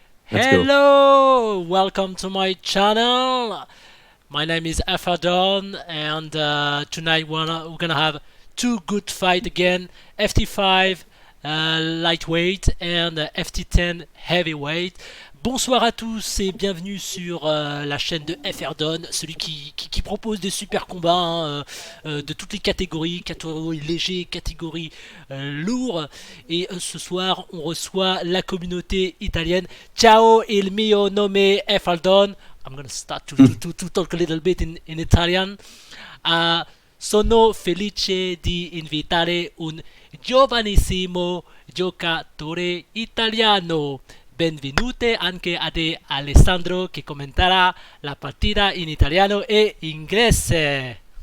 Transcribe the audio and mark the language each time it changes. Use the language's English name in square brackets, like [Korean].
[English] Let's Hello, welcome to my channel. My name is AfroSaiyan, and tonight we're gonna have two good fights again: FT5 lightweight and FT10 heavyweight. [French] Bonsoir à tous et bienvenue sur la chaîne de AfroSaiyan, celui qui propose des super combats de toutes les catégories légers, catégories lourds. Et ce soir, on reçoit la communauté italienne. [Italian] Ciao, il mio nome è AfroSaiyan. [English] I'm going to start to talk a little bit in Italian. [Italian] Sono felice di invitare un giovanissimo giocatore italiano. Benvenute anche a te Alessandro che commenterà la partita in italiano e inglese.